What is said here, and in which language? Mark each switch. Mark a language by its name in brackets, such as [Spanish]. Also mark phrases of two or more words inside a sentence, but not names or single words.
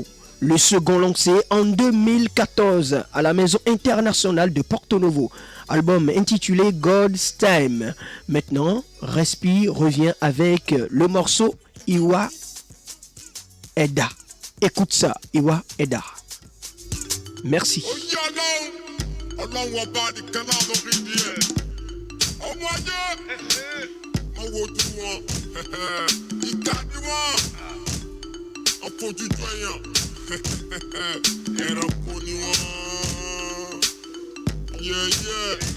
[French] Le second lancé en 2014 à la Maison internationale de Porto Novo. Album intitulé God's Time. Maintenant, Respi revient avec le morceau Iwa Eda. Écoute ça, Iwa Eda. Merci. [Yoruba] Ọlọ́run ọba nìkan náà ló rí di ẹ̀. Ọmọ ayé wọ́n wojú wọn ìka ni wọ́n àfojújọ èèyàn ẹranko ni wọ́n yẹ́yẹ́.